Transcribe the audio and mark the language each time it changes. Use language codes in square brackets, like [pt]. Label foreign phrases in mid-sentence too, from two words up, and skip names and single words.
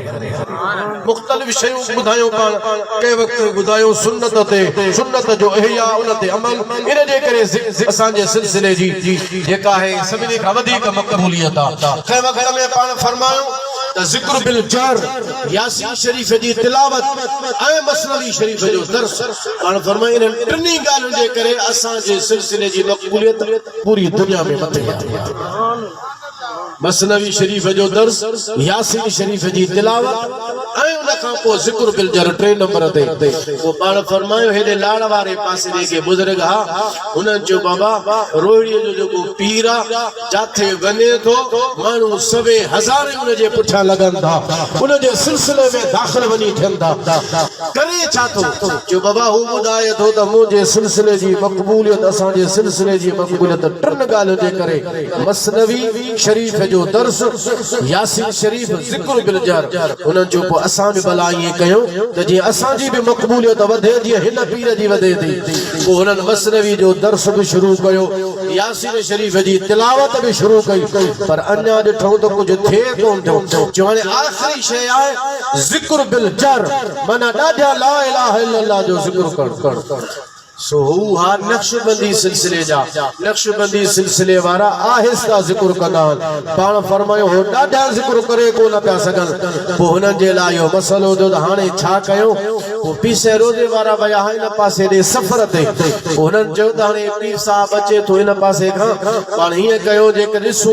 [sd] मुख़्तलिफ़ शयूं ॿुधायूं पाण कंहिं वक़्तु ॿुधायूं सुन्नत सुन्नत जो इहया उन ते अमल इन जे करे असांजे सिलसिले जी जेका है सभिनी खां वधीक मक़बूलियत आहे कंहिं वक़्त में पाण फरमायूं त ज़िक्र बिल जहर यासीन शरीफ़ जी तिलावत ऐं मसनवी शरीफ़ जो दर्स पाण फरमायूं इन टिनी ॻाल्हियुनि जे करे असांजे सिलसिले जी मक़बूलियत पूरी दुनिया में मथे आहे मसनवी शरीफ़ जो दर्स यासीन शरीफ़ जी तिलावत ऐं उन खां पोइ ज़िक्र बिल जहर 3 नंबर ते वो पाण फरमायो हेॾे लाड़ वारे पासे जेके बुज़ुर्ग हा उन्हनि चयो बाबा रोहिड़ीअ जो जेको पीर आहे जिथे वञे थो माण्हू सवे हज़ारे उन जे पुठियां लॻनि था उन जे सिलसिले में दाख़िल वञी थियनि था करे छा थो चयो बाबा हू ॿुधाए थो त मुंहिंजे सिलसिले जी मक़बूलियत असांजे सिलसिले जी मक़बूलियत 3 ॻाल्हियुनि जे करे मसनवी शरीफ़ जो दर्स यासीन शरीफ़ ज़िक्र बिल जहर उन्हनि जो पोइ असां बि भला ईअं कयूं त जीअं असांजी बि मक़बूलियत वधे जीअं हिन पीर जी वधे थी पोइ हुननि मसनवी जो दर्स बि शुरू कयो यासीन शरीफ़ जी तिलावत भी शुरू कई पर अन्या ॾिठो तो कुछ थे कोन थियो जो हाणे आख़िरी शइ आहे ज़िक्र बिल जहर माना ॾाढा [ar] لا إله إلا الله [sd] जो ज़िक्र कर सो हू हा नक्शबंदी सिलसिले जा नक्शबंदी सिलसिले वारा आहिस्ता ज़िक्र कंदा पाण फरमायो हो ॾाढा ज़िक्र करे कोन पिया सघनि पोइ हुननि जे लाइ इहो मसइलो जो हाणे छा कयूं वो पीसे रोजे वारा वया हिन पासे दे सफ़र ते उन्हनि चयो त हाणे पीर साहब अचे थो हिन पासे खां पाण हीअं कयो जेकर ॾिसूं